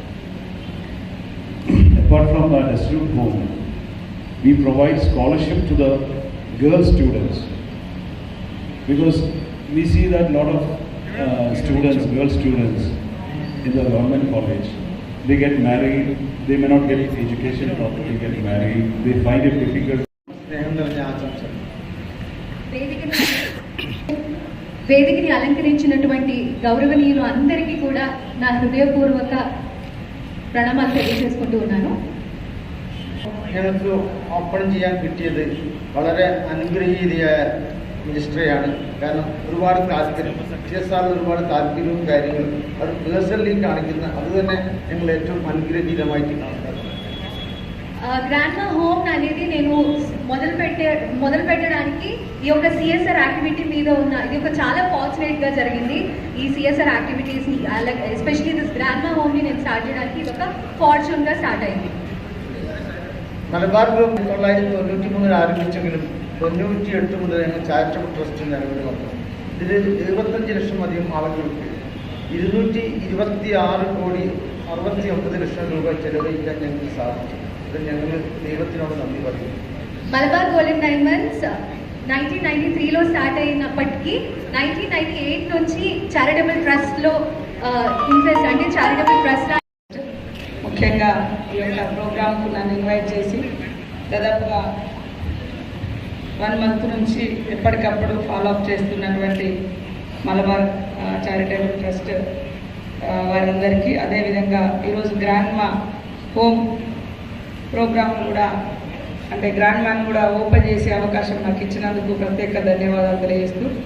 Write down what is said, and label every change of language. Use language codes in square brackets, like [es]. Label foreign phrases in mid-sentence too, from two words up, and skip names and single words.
[en] Apart from the Destitute Home, we provide scholarship to the girl students, because we see that a lot of girl students in the government college, they get married, they may not get education properly, get married, they find it difficult. [te] వేదికని అలంకరించినటువంటి గౌరవనీయులు అందరికీ కూడా నా హృదయపూర్వక പ്രണാമം తెలియజేసుకుంటూ ఉన్నాను. [ml] ഞങ്ങൾക്ക് ഓപ്പൺ ചെയ്യാൻ കിട്ടിയത് വളരെ അനുഗ്രഹീതയായ മിനിസ്ട്രിയാണ്. കാരണം ഒരുപാട് താല്പര്യം, CSR ഒരുപാട് താല്പര്യവും കാര്യങ്ങളും അത് പേഴ്സണലി കാണിക്കുന്ന അത് തന്നെ ഞങ്ങൾ ഏറ്റവും അനുഗ്രഹീതമായിട്ട് കാണുന്നത്. [te] గ్రాండ్మా హోమ్ అనేది నేను మొదలు పెట్టడానికి ఈ యొక్క [en] CSR activity [te] మీద ఉన్న ఇది ఒక చాలా ఫార్చునేట్గా జరిగింది. ఈ సిఎస్ఆర్ యాక్టివిటీస్ని [en] especially this [te] గ్రాండ్మా హోమ్ని నేను స్టార్ట్ చేయడానికి ఇది ఒక ఫార్చ్యూన్గా స్టార్ట్ అయింది. [ml] മലബാർ ഗ്രൂപ്പ് 1993 ആരംഭിച്ചെങ്കിലും 98 മുതൽ ഞങ്ങൾ [en] charitable trust [ml] നിലവിൽ വന്നു. ഇതിൽ 75 ലക്ഷം അധികം ആളുകൾക്ക് 226,69,00,000 രൂപ ചെലവഴിക്കാൻ ഞങ്ങൾക്ക് സാധിച്ചു. ഇത് ഞങ്ങൾ ദൈവത്തിനോട് നന്ദി പറയുന്നു. [te] మలబార్ గోల్డెన్ డైమండ్స్ 1993లో స్టార్ట్ అయినప్పటికీ 1998 నుంచి చారిటబుల్ ట్రస్ట్లో ఇంట్రెస్ట్ అంటే [en] charitable trust [te] ముఖ్యంగా ఈ యొక్క ప్రోగ్రామ్కు నన్ను ఇన్వైట్ చేసి దాదాపుగా 1 మంత్ నుంచి ఎప్పటికప్పుడు ఫాలోఅప్ చేస్తున్నటువంటి మలబార్ చారిటబుల్ ట్రస్ట్ వారందరికీ, అదేవిధంగా ఈరోజు గ్రాండ్మా హోమ్ ప్రోగ్రామ్ కూడా అంటే గ్రాండ్మాని కూడా ఓపెన్ చేసే అవకాశం నాకు ఇచ్చినందుకు ప్రత్యేక ధన్యవాదాలు తెలియజేస్తూ,